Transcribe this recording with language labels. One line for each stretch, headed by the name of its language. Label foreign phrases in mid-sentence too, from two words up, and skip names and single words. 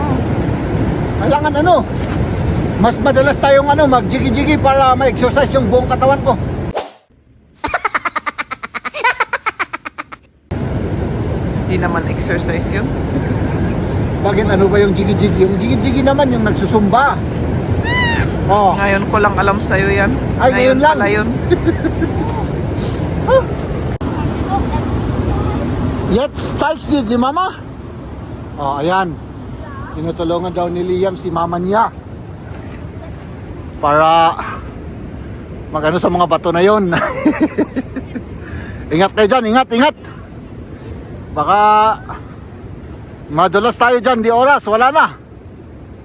Filipino: Kailangan mas madalas tayong mag-jigi-jigi para ma-exercise yung buong katawan ko. Hindi naman exercise yun. Bakit ba yung jigi-jigi? Yung jigi-jigi naman yung nagsusumba. Oh. Ngayon ko lang alam sa'yo yan. Ay, ngayon lang. Pala yun.
German: Jetzt zeigst du die Mama?
Filipino: Oh, ayan. Tinutulungan daw ni Liam si mama niya. Para sa mga bato na yon. Ingat kayo dyan, ingat. Baka madulas tayo dyan, di oras, wala na.